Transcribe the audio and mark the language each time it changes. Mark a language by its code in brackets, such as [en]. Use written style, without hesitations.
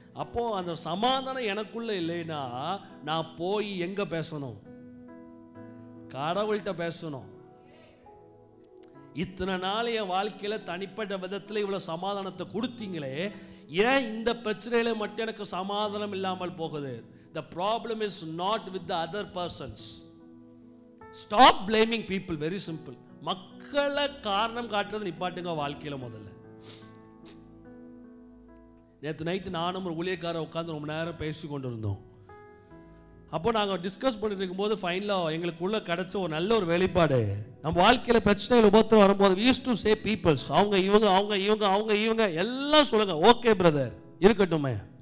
[ta] அப்போ அந்த சமாதானம் எனக்குள்ள இல்லைன்னா நான் போய் எங்க பேசணும்? கடவுள்கிட்ட பேசணும். இத்தனை நாள் என் வாழ்க்கையில தனிப்பட்ட விதத்தில் இவ்வளவு சமாதானத்தை கொடுத்தீங்களே, ஏன் இந்த பிரச்சனையில மட்டும் எனக்கு சமாதானம் இல்லாமல் போகுது? [en] The problem is not with the other persons. Stop blaming people. Very simple. [ta] மக்களை காரணம் காட்டுறது நிப்பாட்டுங்க வாழ்க்கையில. முதல்ல நேற்று நைட்டு நானும் ஒரு ஊழியக்காரர் உட்காந்து ரொம்ப நேரம் பேசி கொண்டு இருந்தோம். அப்போ நாங்கள் டிஸ்கஸ் பண்ணிட்டு இருக்கும்போது ஃபைனலாக எங்களுக்குள்ள கிடைச்ச ஒரு நல்ல ஒரு வெளிப்பாடு, நம்ம வாழ்க்கையில பிரச்சனைகள் உபத்திரம் வரும்போது [en] we used to say peoples, [ta] அவங்க இவங்க அவங்க இவங்க அவங்க இவங்க எல்லாம் சொல்லுங்க. ஓகே பிரதர் இருக்கட்டுமே,